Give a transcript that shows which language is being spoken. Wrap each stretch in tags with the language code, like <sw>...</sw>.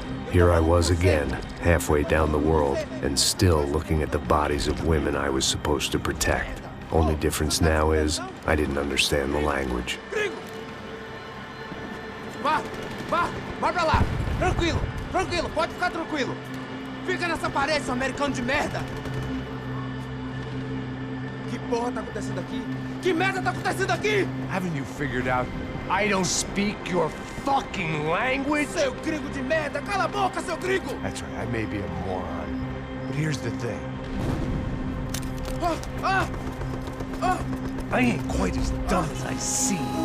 <en>Here I was again, halfway down the world, and still looking at the bodies of women I was supposed to protect. Only difference now is, I didn't understand the language.</en> <pt>Vai pra lá! Tranquilo, pode ficar tranquilo. Fica nessa parede, seu americano de merda! Que porra tá acontecendo aqui? Que merda tá acontecendo aqui?</pt> <en>Haven't you figured out I don't speak your fucking language?</en> <pt>Seu gringo de merda! Cala a boca, seu gringo!</pt> <en>That's right, I may be a moron, but here's the thing. I ain't quite as dumb as I seem.</en>